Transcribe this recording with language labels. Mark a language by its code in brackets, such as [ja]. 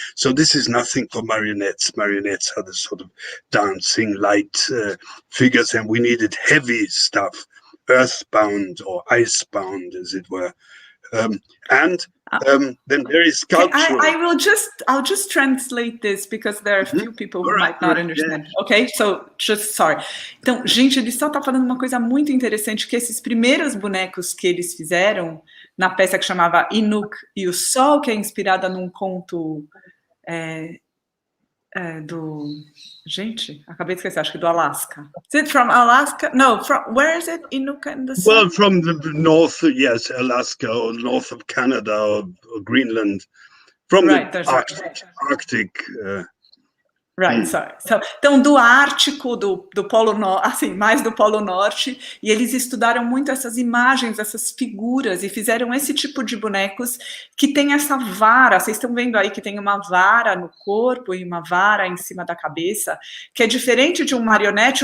[en] So this is nothing for marionettes. Marionettes are the sort of dancing light figures, and we needed heavy stuff, earthbound or icebound, as it were. Then there is sculpture. I'll just translate this because there are a few people who might not understand. Yeah. Okay, so just sorry. [pt] Então, gente, ele só tá falando uma coisa muito interessante, que esses primeiros bonecos que eles fizeram na peça que chamava Inuk e o Sol, que é inspirada num conto do... Gente, acabei de esquecer, acho que do Alaska. [en] Is it from Alaska? No, where is it? Inuk and the Sun? Well, from the north, yes, Alaska, or north of Canada, or Greenland. From the Arctic. Right, sorry. [pt] So, então, do Ártico, do Polo Norte, assim, mais do Polo Norte, e eles estudaram muito essas imagens, essas figuras, e fizeram esse tipo de bonecos que tem essa vara. Vocês estão vendo aí que tem uma vara no corpo e uma vara em cima da cabeça, que é diferente de um marionete.